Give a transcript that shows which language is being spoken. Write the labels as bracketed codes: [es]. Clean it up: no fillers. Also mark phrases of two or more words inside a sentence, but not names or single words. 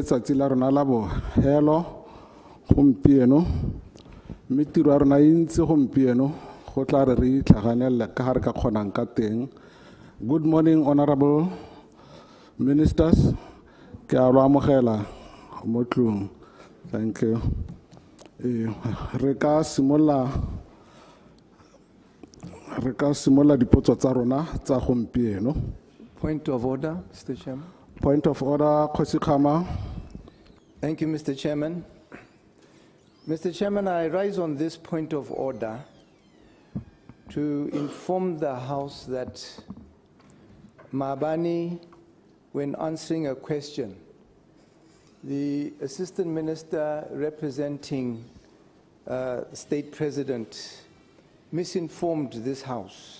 [tn] letsatsi la rona la bohelo gompieno mme tiro ya rona e ntse gompieno go tla re re itlhaganela ka gare ka kgonang ka teng. [en] Good morning, honorable ministers. [tn] Ke a lo amogela mo tlong. [en] Thank you. [tn] Re ka simolla dipotso tsa rona tsa gompieno. [en] Point of order, Mr. Chairman. Point of order, Khosi Khama. Thank you, Mr. Chairman. Mr. Chairman, I rise on this point of order to inform the House that Mabani, when answering a question, the Assistant Minister representing the State President misinformed this House.